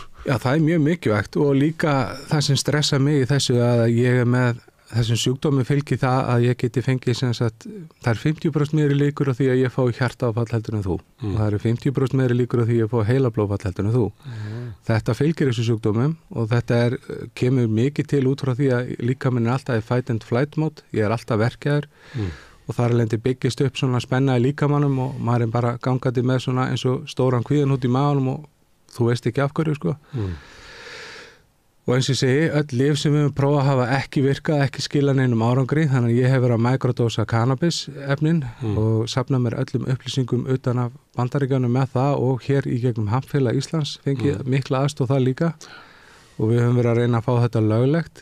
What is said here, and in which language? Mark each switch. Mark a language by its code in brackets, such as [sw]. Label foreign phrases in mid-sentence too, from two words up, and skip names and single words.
[is] Já, það er mjög mikilvægt og líka það sem stressa mig í þessu að ég er með þessum sjúkdómi fylgir það að ég geti fengið sem sagt, það er 50% meiri líkur á því að ég fá hjartaáfall heldur en þú og það eru 50% meiri líkur á því að ég fá heilablóðfall heldur en þú. Þetta fylgir þessu sjúkdómum og þetta kemur mikið til út frá því að líkaminn er alltaf í [en] fight and flight mode, [is] ég er alltaf verkjaður og þar alveg byggist upp svona spenna í líkamannum og maður er bara gangandi með svona eins og stóran kvíðan út í maganum og þú veist ekki af hverju, sko. Og eins og ég segi, öll lyf sem við höfum prófað hafa ekki virkað, ekki skilað neinum árangri, þannig að ég hef verið að mikrodósa kannabis efnin og safna mér öllum upplýsingum utan af Bandaríkjunum með það og hér í gegnum Hampfélag Íslands fengið mikla aðstoð það líka og við höfum verið að reyna að fá þetta löglegt.